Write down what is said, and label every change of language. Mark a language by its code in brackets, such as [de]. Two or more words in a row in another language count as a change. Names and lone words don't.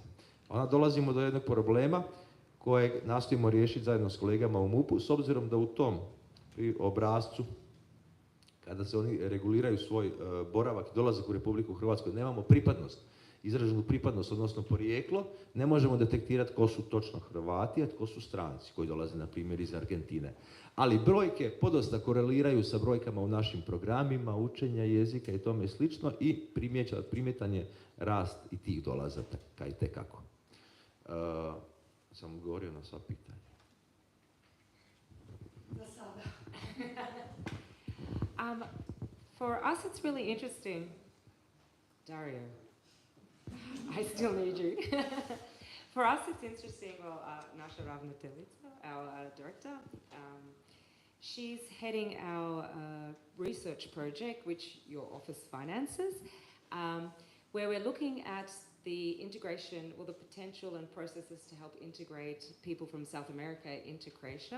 [hr] Onda dolazimo do jednog problema kojeg nastojimo riješiti zajedno s kolegama u MUP-u, s obzirom da u tom obrascu, kada se oni reguliraju svoj boravak i dolazak u Republiku Hrvatsku, nemamo pripadnost, izraženu pripadnost, odnosno porijeklo, ne možemo detektirati ko su točno Hrvati, a tko su stranci koji dolaze, na primjer, iz Argentine. Ali brojke podosta koreliraju sa brojkama u našim programima, učenja jezika i tome slično i primjetan je rast i tih dolazaka i tekako. Sam govorio na sva pitanja. [en] For us, it's really interesting. Dario, I still need you. For us, it's interesting. Well, [hr] Nasha Ravnateljica, [en] our director, she's heading our research project, which your office finances, where we're looking at the integration or the potential and processes to help integrate people from South America into Croatia.